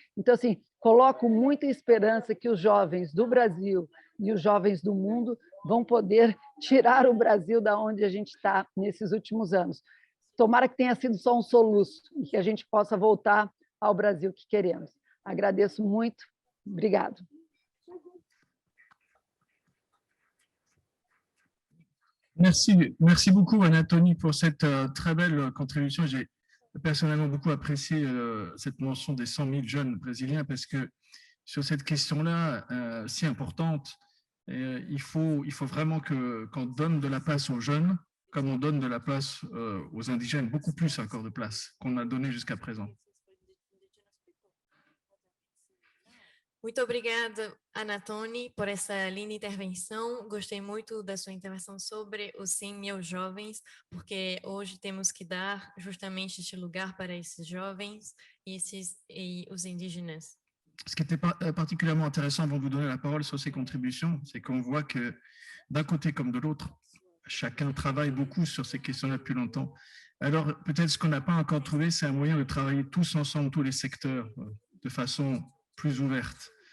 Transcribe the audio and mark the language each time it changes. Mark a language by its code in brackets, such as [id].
[pt] Então, assim, coloco muita esperança que os jovens do Brasil e os jovens do mundo vão poder tirar o Brasil da onde a gente está nesses últimos anos. Tomara que tenha sido só um soluço e que a gente possa voltar ao Brasil que queremos. Agradeço muito. Obrigado. [fr] Merci beaucoup Anatoly pour cette très belle contribution. J'ai personnellement beaucoup apprécié cette mention des 100 000 jeunes brésiliens parce que sur cette question-là si importante, il faut vraiment qu'on donne de la place aux jeunes comme on donne de la place aux indigènes, beaucoup plus encore de place qu'on a donné jusqu'à présent. [pt] Muito obrigada, Anatoly, por essa linda intervenção. Gostei muito da sua intervenção sobre os 100 mil jovens, porque hoje temos que dar justamente este lugar para esses jovens e os indígenas. [fr] Ce qui était particulièrement intéressant avant de vous donner la parole sur ces contributions, c'est qu'on voit que d'un côté comme de l'autre, chacun travaille beaucoup sur ces questions-là depuis longtemps. Alors peut-être ce qu'on n'a pas encore trouvé, c'est un moyen de travailler tous ensemble, tous les secteurs, de façon plus ouverte.